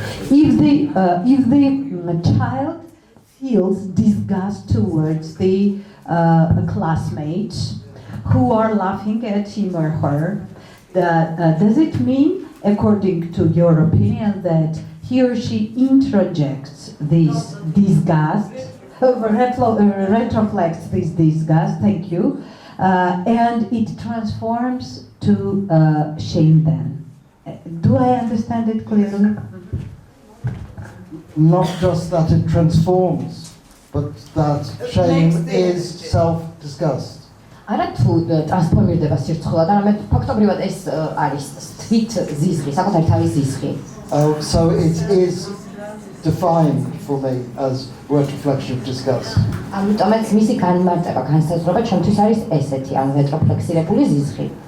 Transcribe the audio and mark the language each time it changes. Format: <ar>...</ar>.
<en>If the child feels disgust towards the classmates who are laughing at him or her, does it mean, according to your opinion, that he or she introjects this disgust, retroflects this disgust, thank you, and it transforms to shame then? Do I understand it clearly? Not just that it transforms, but that shame is self-disgust.</en> <ka>არა თუ ტრანსფორმირდება სირცხვილად, არამედ ფაქტობრივად ეს არის თვით ზიზღი, საკუთარი თავის ზიზღი.</ka> <en>So it is defined for me as retroflexion of disgust.</en> <ka>ამიტომაც მისი განმარტება, განსაზღვრება ჩემთვის არის ესეთი, ანუ რეტროფლექსირებული ზიზღი.</ka>